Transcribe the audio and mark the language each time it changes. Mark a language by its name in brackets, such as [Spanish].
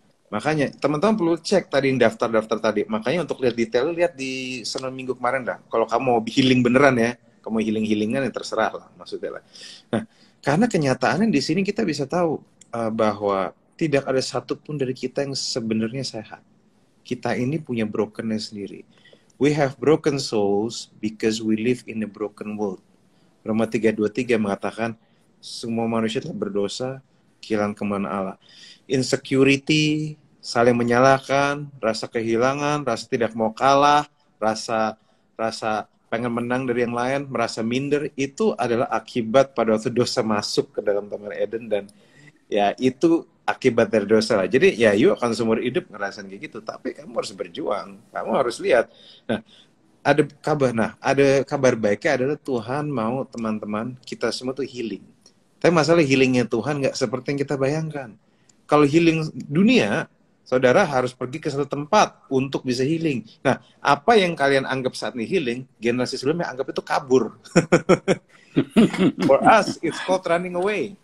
[Indonesian] Makanya teman-teman perlu cek tadi daftar-daftar tadi. Makanya untuk lihat detail, lihat di Senin Minggu kemarin dah. Kalau kamu mau healing beneran ya. Kamu healing-healingan yang terserah lah maksudnya lah. Nah, karena kenyataannya di sini kita bisa tahu bahwa tidak ada satupun dari kita yang sebenarnya sehat. Kita ini punya brokenness sendiri. [English] We have broken souls because we live in a broken world. [Indonesian] Roma 3:23 mengatakan semua manusia telah berdosa, kehilangan kemuliaan Allah. Insecurity, saling menyalahkan, rasa kehilangan, rasa tidak mau kalah, rasa pengen menang dari yang lain, merasa minder, itu adalah akibat pada waktu dosa masuk ke dalam Taman Eden, dan ya itu akibat dari dosa lah. Jadi ya you akan seumur hidup ngerasain kayak gitu, tapi kamu harus berjuang, kamu harus lihat. Nah, ada kabar baiknya adalah Tuhan mau teman-teman kita semua tuh healing. Tapi masalah healingnya Tuhan nggak seperti yang kita bayangkan. Kalau healing dunia, saudara harus pergi ke satu tempat untuk bisa healing. Nah, apa yang kalian anggap saat ini healing, generasi sebelumnya anggap itu kabur. [English] For us, it's called running away.